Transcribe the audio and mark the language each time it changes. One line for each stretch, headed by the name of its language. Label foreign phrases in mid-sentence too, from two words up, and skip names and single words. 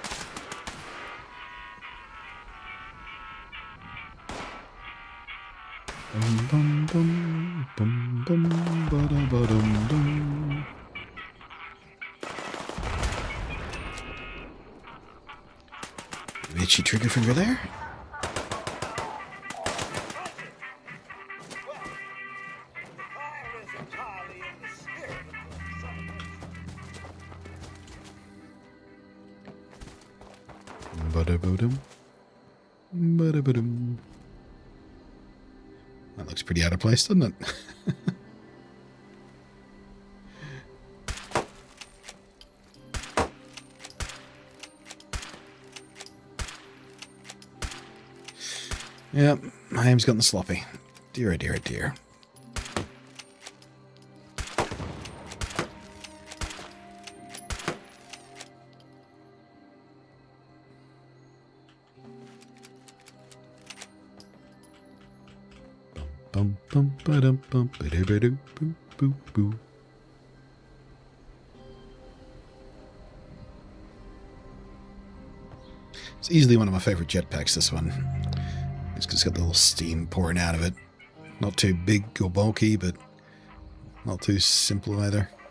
English: Bum bum bum bum bum ba da ba dum dum. Itchy trigger finger there. Ba-da-ba-dum. Ba-da-ba-dum. That looks pretty out of place, doesn't it? Yep, my aim's gotten sloppy. Dear, oh dear, oh dear. Bum bum ba dum bum ba doo ba doo boo boo boo. It's easily one of my favorite jetpacks, this one. It's just got the little steam pouring out of it. Not too big or bulky, but not too simple either.